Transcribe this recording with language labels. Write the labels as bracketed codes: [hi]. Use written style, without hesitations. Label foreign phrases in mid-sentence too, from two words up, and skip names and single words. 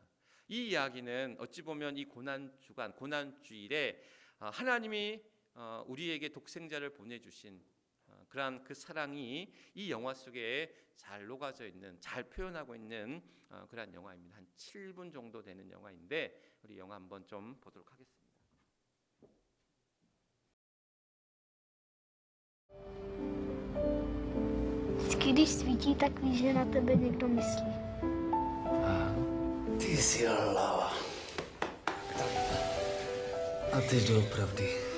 [ko] 이 이야기는 어찌 보면 이 고난주일에 하나님이 우리에게 독생자를 보내주신 그러한 그 사랑이 이 영화 속에 잘 녹아져 있는, 잘 표현하고 있는 그러한 영화입니다. 한 7분 정도 되는 영화인데 우리 영화 한번 좀 보도록 하겠습니다. [cs] Když svítí, tak víš, že na tebe někdo myslí. Ty jsi hlava. A ty doopravdy.